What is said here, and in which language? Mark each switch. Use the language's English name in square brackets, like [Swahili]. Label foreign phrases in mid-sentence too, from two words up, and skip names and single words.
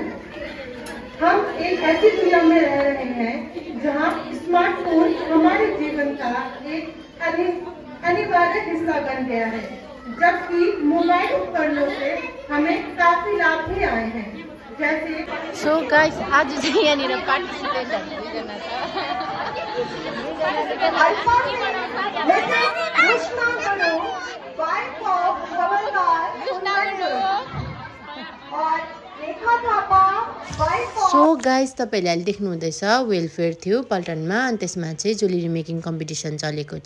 [Hindi] हम एक ऐसी दुनिया में रह रहे हैं जहां स्मार्टफोन हमारे जीवन का एक अनिवार्य हिस्सा बन गया है, जबकि मोबाइल उपकरणों से हमें काफी लाभ भी आए हैं, जैसे [English] so guys [Nepali] आज चाहिँ यहाँनिर पार्टिसिपेन्टहरु दुईजना [English] so guys [Nepali] तपाईहरुले अहिले देख्नु हुँदैछ वेलफेयर थियो पल्टनमा, अनि त्यसमा चाहिँ [English] jewellery making competition [Nepali] चलेको थियो।